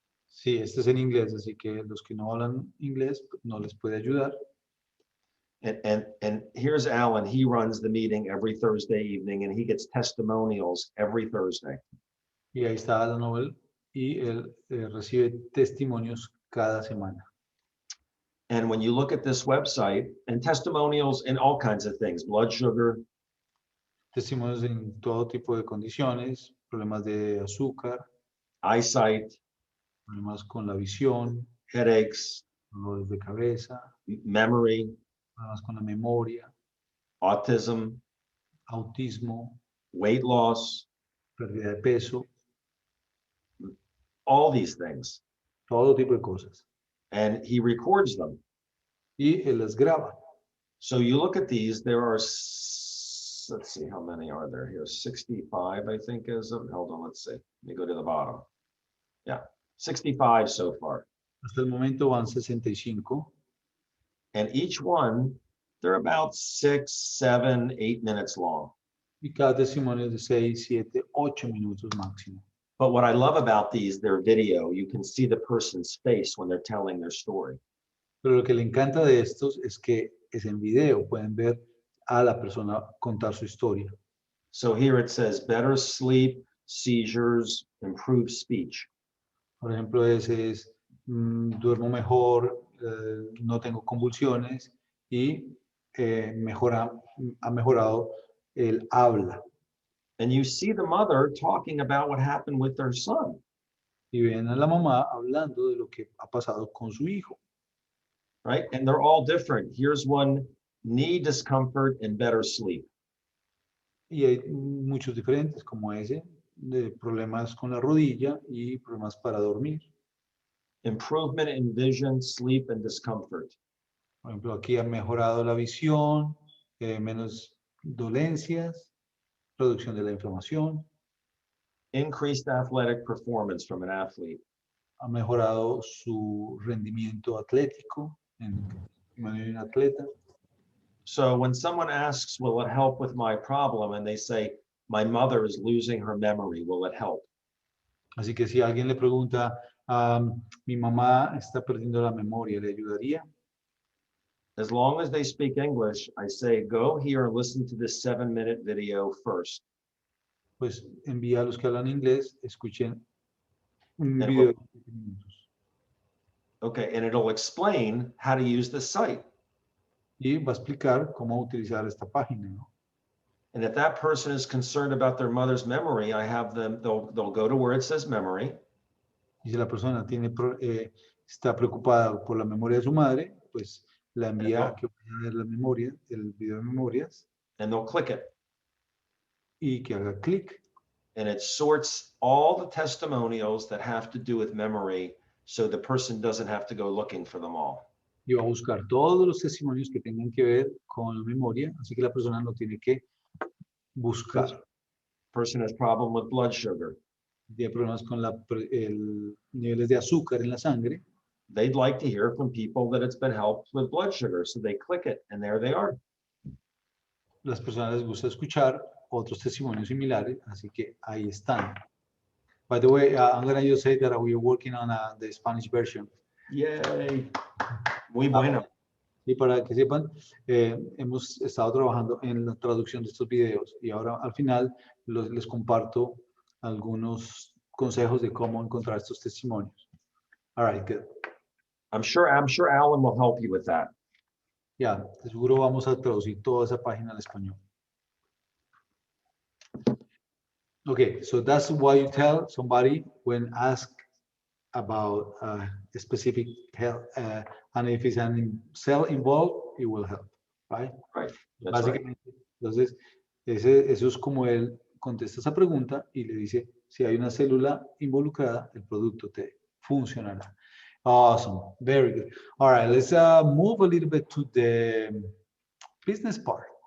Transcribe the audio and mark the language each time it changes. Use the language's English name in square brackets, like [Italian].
[Spanish] Sí, este es en inglés, así que los que no hablan inglés no les puede ayudar. [English] And here's Alan. He runs the meeting every Thursday evening, and he gets testimonials every Thursday. [Spanish] Y ahí está Alan Noble y él recibe testimonios cada semana. [English] And when you look at this website, and testimonials in all kinds of things, blood sugar. [Spanish] Testimonios en todo tipo de condiciones, problemas de azúcar, [English] eyesight, [Spanish] problemas con la visión, [English] headaches, [Spanish] dolores de cabeza, [English] memory, [Spanish] problemas con la memoria, [English] autism, [Spanish] autismo, [English] weight loss, [Spanish] pérdida de peso, [English] all these things. [Spanish] todo tipo de cosas. [English] And he records them. [Spanish] Y él las graba. [English] So you look at these, there are let's see, how many are there here? 65, I think, is of, hold on, let's see. Let me go to the bottom. Yeah, 65 so far. [Spanish] Hasta el momento van 65. [English] And each one, they're about 6, 7, 8 minutes long. [Spanish] Y cada testimonio es de 6, 7, 8 minutos máximo. [English] But what I love about these, their video, you can see the person's face when they're telling their story. [Spanish] Pero lo que le encanta de estos es que es en video, pueden ver a la persona contar su historia. [English] So here it says, better sleep, seizures, improved speech. [Spanish] Por ejemplo, ese es, duermo mejor, no tengo convulsiones y ha mejorado el habla. [English] And you see the mother talking about what happened with their son. [Spanish] Y ven a la mamá hablando de lo que ha pasado con su hijo. [English] Right? And they're all different. Here's one, knee discomfort and better sleep. [Spanish] Y hay muchos diferentes, como ese, de problemas con la rodilla y problemas para dormir. [English] Improvement in vision, sleep, and discomfort. [Spanish] Por ejemplo, aquí ha mejorado la visión, menos dolencias, reducción de la inflamación, [English] Increased athletic performance from an athlete. [Spanish] ha mejorado su rendimiento atlético en manera de un atleta. [English] So when someone asks, will it help with my problem? And they say, my mother is losing her memory, will it help? [Spanish] Así que si alguien le pregunta, mi mamá está perdiendo la memoria, ¿le ayudaría? [English] As long as they speak English, I say, go here and listen to this 7-minute video first. [Spanish] Pues envía a los que hablan inglés, escuchen un [English] And [Spanish] video de 7 minutos. [English] Okay, and it'll explain how to use the site. [Spanish] Y va a explicar cómo utilizar esta página, ¿no? [English] And if that person is concerned about their mother's memory, I have them, they'll go to where it says memory. [Spanish] Y si la persona está preocupada por la memoria de su madre, pues la envía a que vaya a ver la memoria, el video de memorias, [English] And they'll click it. [Spanish] y que haga clic. [English] And it sorts all the testimonials that have to do with memory, so the person doesn't have to go looking for them all. [Spanish] Y va a buscar todos los testimonios que tengan que ver con la memoria, así que la persona no tiene que buscar. [English] Person has problem with blood sugar. [Spanish] Tiene problemas con niveles de azúcar en la sangre. [English] They'd like to hear from people that it's been helped with blood sugar, so they click it, and there they are. [Spanish] Las personas les gusta escuchar otros testimonios similares, así que ahí están. [English] By the way, I'm going to just say that we are working on the Spanish version. [Spanish] Yay! Muy bueno. Y para que sepan, hemos estado trabajando en la traducción de estos videos y ahora al final les comparto algunos consejos de cómo encontrar estos testimonios. [English] All right, good. I'm sure Alan will help you with that. [Spanish] Ya, de seguro vamos a traducir toda esa página al español. [English] Okay, so that's what you tell somebody when asked about a specific help, and if it's an cell involved, it will help, right? Right. That's right. [Spanish] Básicamente, entonces, eso es como él contesta esa pregunta y le dice, si hay una célula involucrada, el producto te funcionará. [English] Awesome, very good. All right, let's move a little bit to the business part.